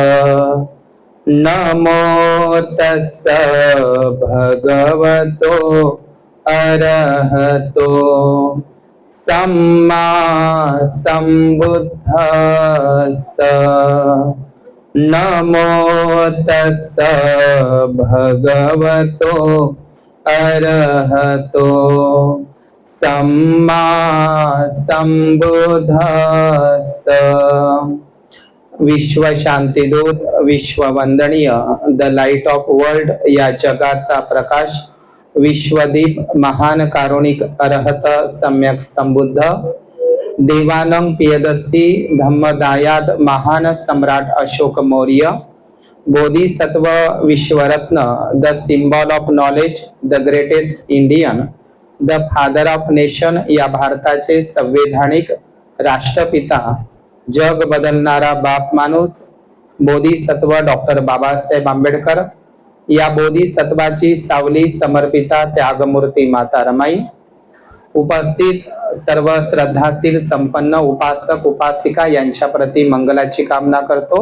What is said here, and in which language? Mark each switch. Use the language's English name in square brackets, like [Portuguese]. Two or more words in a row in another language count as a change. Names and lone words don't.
[Pali] नमो तस्स भगवतो अरहतो सम्मा संबुद्धस्स। नमो तस्स भगवतो अरहतो सम्मा संबुद्धस्स। [Marathi] विश्व शांतीदूत, विश्व वंदनीय, [English] the light of world [Marathi] या जगाचा प्रकाश, विश्वदीप, महान कारुणिक अरहत सम्यक संबुद्ध, देवानंग पियदसी धम्मदायाद महान सम्राट अशोक मौर्य, बोधिसत्व विश्वरत्न, [English] the symbol of knowledge, the greatest Indian, the father of nation [Marathi] या भारताचे संवैधानिक राष्ट्रपिता, जग बदलणारा बाप माणूस, बोधिसत्व डॉक्टर बाबासाहेब आंबेडकर या बोधिसत्वाची सावली समर्पिता त्यागमूर्ती माता रमाई, उपस्थित सर्व श्रद्धाशील संपन्न उपासक उपासिका यांच्या प्रती मंगलाची कामना करतो।